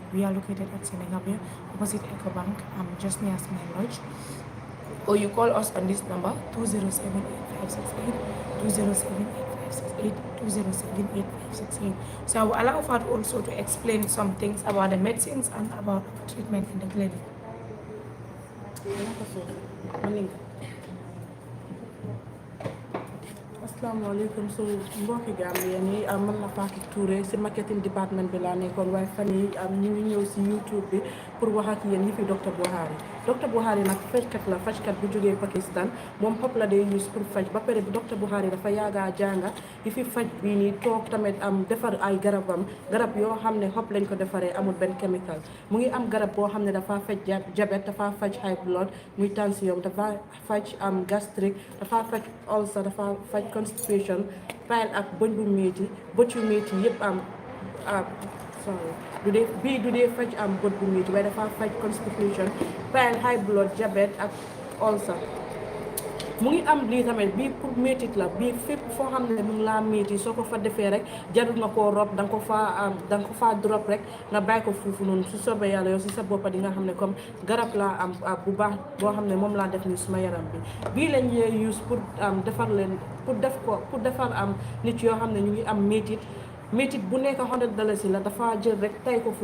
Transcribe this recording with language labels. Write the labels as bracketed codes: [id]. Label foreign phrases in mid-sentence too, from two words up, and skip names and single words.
[en] We are located at Senegambia, opposite EcoBank, just near Smile Lodge. Or you call us on this number 207-8568, 207-8568, 207-8568. So I will allow Fat also to explain some things about the medicines and about treatment in the clinic. [wo] asalaamaaleykum so mbokki Gambien yi man la Fatou Touré si marketing département bi laa nekkoon waaye fan yi ñu ngi ñëw si YouTube bi pour wax ak yéen yi fi docteur Bukhari nag fajkat bu jógee Pakistan moom xob la day use pour faj ba pare bi docteur Bukhari dafa yaaga jànga yi fi faj bii nii toog tamit defar ay garab yoo xam ne xob lañ ko defaree amul benn chemical mu ngi am garab boo xam ne dafa faj diabète dafa faj [en] high blood [wo] muy tension dafa faj gastrique dafa faj ulcer dafa faj constipation pile ak bëñ bu métti bët yu métti yëpp du dee faj bët bu métti waaye dafa faj constipation pile [en] high blood [wo] diabète ak ulcer mu ngi am lii tamit bii pour métit la bii fépp foo xam ne mu ngi laa métti soo ko fa defee rek jarul nga koo rob da nga ko faa drop rek nga bàyyi ko foofu noonu su soobee yàlla yow si sa boppa di nga xam ne comme garab laa am bu baax boo xam ne moom laa def nii suma yaram bi bii lañ lay use pour defar leen pour defar nit yoo xam ne ñu ngi am métit bu nekk $100 la dafa jël rek tay ko